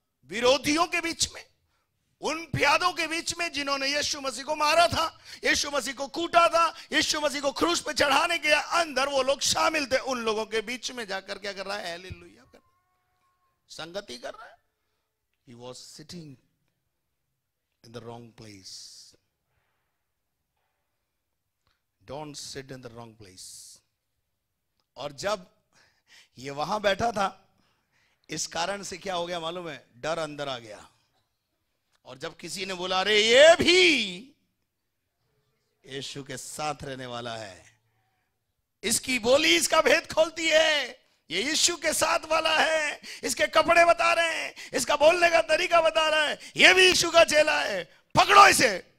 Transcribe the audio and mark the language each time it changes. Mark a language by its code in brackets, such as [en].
[hi] विरोधियों के बीच में, उन प्यादों के बीच में जिन्होंने यीशु मसीह को मारा था, यीशु मसीह को कूटा था, यीशु मसीह को क्रूस पे चढ़ाने के अंदर वो लोग शामिल थे। उन लोगों के बीच में जाकर क्या कर रहा है? हालेलुया कर, संगति कर रहा है। [en] He was sitting in the wrong place. Don't sit in the wrong place. [hi] और जब ये वहां बैठा था, इस कारण से क्या हो गया मालूम है? डर अंदर आ गया। और जब किसी ने बोला अरे ये भी यीशु के साथ रहने वाला है, इसकी बोली इसका भेद खोलती है, ये यीशु के साथ वाला है, इसके कपड़े बता रहे हैं, इसका बोलने का तरीका बता रहा है, ये भी यीशु का चेला है, पकड़ो इसे।